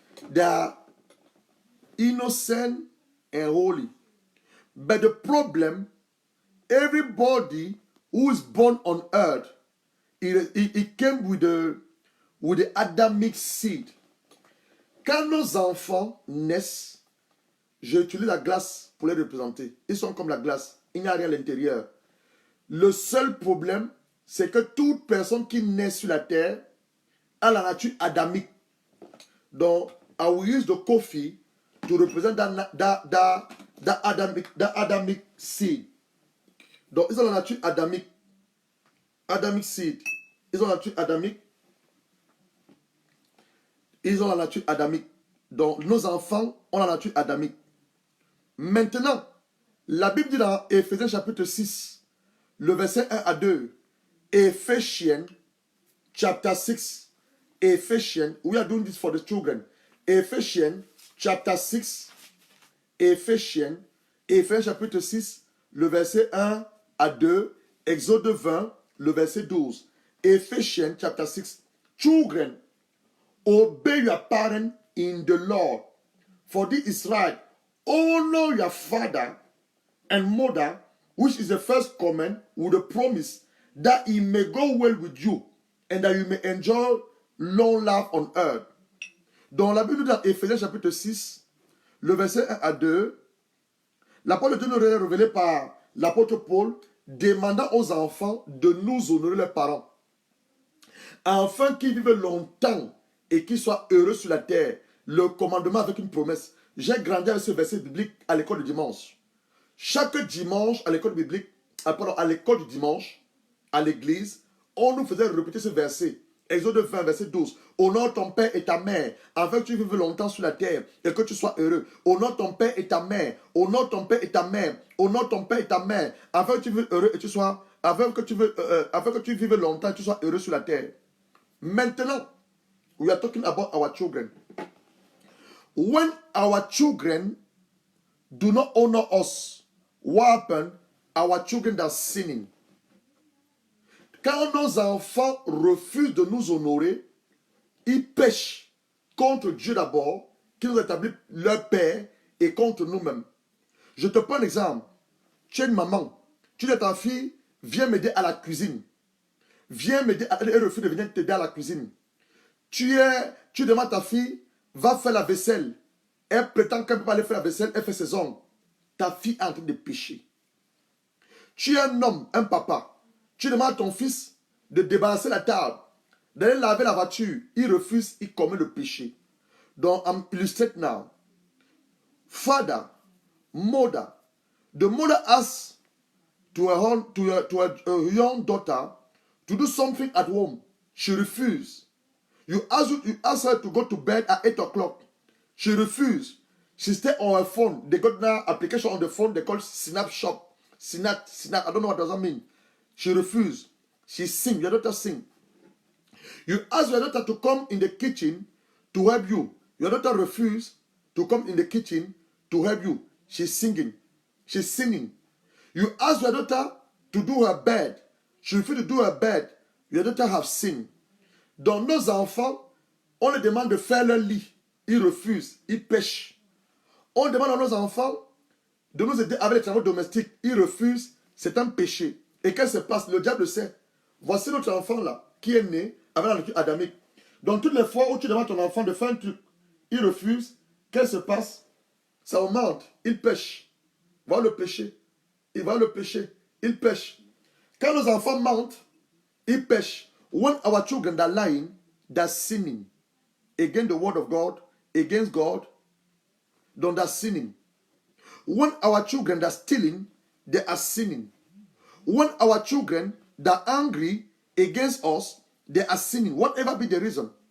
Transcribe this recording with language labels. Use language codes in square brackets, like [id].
[en] They are innocent and holy. But the problem, everybody who is born on earth, it came with the Adamic seed. [fr] Quand nos enfants naissent, j'utilise la glace pour les représenter. Ils sont comme la glace. Il n'y a rien à l'intérieur. Le seul problème, c'est que toute personne qui naît sur la terre a la nature adamique. Donc, [en] I will use the coffee to represent that Adamic seed. [fr] Donc, ils ont la nature adamique. [en] Adamic seed. [fr] Ils ont la nature adamique. Ils ont la nature adamique. Donc, nos enfants ont la nature adamique. Maintenant, la Bible dit dans Éphésiens chapitre 6, le verset 1 à 2, [en] Ephesians chapter 6, Ephesians, we are doing this for the children. Ephesians chapter 6, [fr] Ephesians chapitre 6, le verset 1 à 2, Exode 20, le verset 12. [en] Ephesians chapter 6, children, obey your parents in the Lord, for this is right. Honor your father and mother, which is the first command with the promise that it may go well with you and that you may enjoy long life on earth. [fr] Dans la Bible dans Éphésiens chapitre 6, le verset 1 à 2, la parole de Dieu nous est révélée par l'apôtre Paul, demandant aux enfants de nous honorer leurs parents, afin qu'ils vivent longtemps et qu'ils soient heureux sur la terre. Le commandement avec une promesse. J'ai grandi avec ce verset biblique à l'école du dimanche. Chaque dimanche, à l'école biblique, à l'école du dimanche, à l'église, on nous faisait répéter ce verset. Exode 20, verset 12. Honore ton père et ta mère, afin que tu vives longtemps sur la terre et que tu sois heureux. Honore ton père et ta mère. Honore ton père et ta mère. Honore ton père et ta mère, afin que tu vives heureux et tu sois, afin que tu vives longtemps et tu sois heureux sur la terre. Maintenant, [en] we are talking about our children. When our children do not honor us, what happens? Our children are sinning. [fr] Quand nos enfants refusent de nous honorer, ils pêchent contre Dieu d'abord, qui nous établit leur père, et contre nous-mêmes. Je te prends l'exemple. Tu es une maman. Tu dis à ta fille, viens m'aider à la cuisine. Viens m'aider, elle refuse de venir t'aider à la cuisine. Tu demandes à ta fille, va faire la vaisselle. Elle prétend qu'elle ne peut pas aller faire la vaisselle, elle fait ses ongles. Ta fille est en train de pécher. Tu es un homme, un papa. Tu demandes à ton fils de débarrasser la table, d'aller laver la voiture. Il refuse, il commet le péché. Donc, [en] I'm illustrating now. Father, mother, the mother asks to a young daughter to do something at home. She refuses. You ask her to go to bed at 8 o'clock. She refused. She stayed on her phone. They got now application on the phone. They call Snapshot. Snap. I don't know what does that mean. She refused. She sing. Your daughter sing. You ask your daughter to come in the kitchen to help you. Your daughter refused to come in the kitchen to help you. She's singing. She's singing. You ask your daughter to do her bed. She refused to do her bed. Your daughter have sinned. [fr] Donc nos enfants, on les demande de faire leur lit. Ils refusent. Ils pêchent. On demande à nos enfants de nous aider avec les travaux domestiques. Ils refusent. C'est un péché. Et qu'est-ce qui se passe? Le diable sait. Voici notre enfant là, qui est né avec la nature adamique. Donc toutes les fois où tu demandes à ton enfant de faire un truc, il refuse. Qu'est-ce qui se passe? Ça augmente. Il pêche. Voilà le péché. Il va le péché. Il pêche. Quand nos enfants mentent, ils pêchent. [en] When our children are lying, they're sinning against the word of God, against God, then they're sinning. When our children are stealing, they are sinning. When our children are angry against us, they are sinning, whatever be the reason.